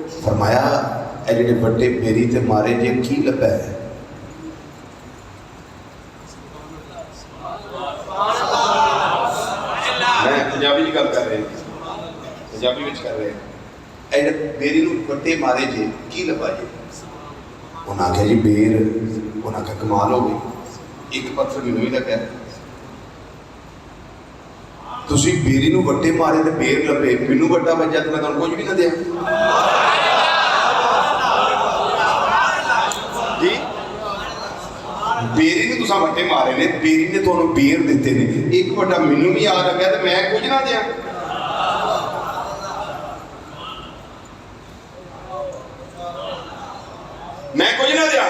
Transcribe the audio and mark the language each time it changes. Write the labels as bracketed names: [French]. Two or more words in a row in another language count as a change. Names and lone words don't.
[Punjabi] فرمایا اے جڑے بڑے بیری تے مارے جے کی لبا ہے؟ میں پنجابی جی گل کر رہے ہیں، پنجابی وچ کر رہے ہیں، اے جڑے بیری نو بڑے مارے جے کی لبا جے؟ انہاں آخیا جی بیر۔ انہاں آخیا کمال ہو گئی، ایک پتھر مینوں ہی لگا، تسی بیری نو وٹے مارے تے بیر لبے، مینوں وٹا بجا تے میں تانوں کچھ بھی نہ دیا۔ جی بیری نے تساں وٹے مارے نے، بیری نے تانوں بیر دیتے نے، ایک وٹا مینوں بھی آ لگا تے میں کچھ نہ دیا۔ میں کچھ نہ دیا۔